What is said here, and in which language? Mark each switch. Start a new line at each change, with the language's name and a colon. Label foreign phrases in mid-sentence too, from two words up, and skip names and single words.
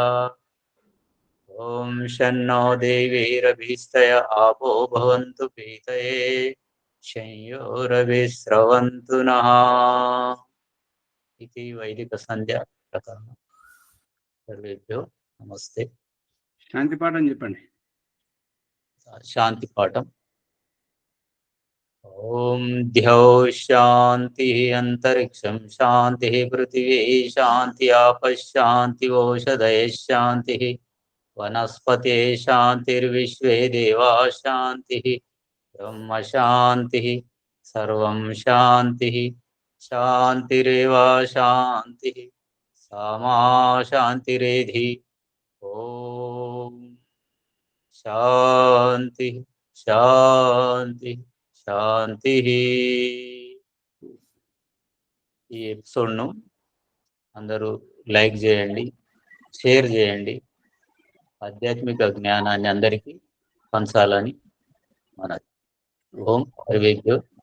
Sanskrit: ओम शन्नो देवीरभिस्तय आपो भवन्तु पीतये संयोरविस्रवन्तु नः। इति वैदिक संध्या प्रकरण। सर्वेभ्यो नमस्ते।
Telugu: శాంతి పాఠం చెప్పండి.
Sanskrit: शांति पाठम। ओम द्यौ शांति अंतरिक्षं शांति पृथिवी शांति आपः शांति ओषधय शांति वनस्पते शांतिर्विश्वे देवा शांति ब्रह्म शांति सर्वं शांति शांतिरेव शांति सामा शांतिरेधि। ओम शांति शांति శాంతి.
Telugu: ఈ ఎపిసోడ్ను అందరూ లైక్ చేయండి, షేర్ చేయండి. ఆధ్యాత్మిక జ్ఞానాన్ని అందరికీ పంచాలని మనది.
Sanskrit: ఓం హరివేభ్యో.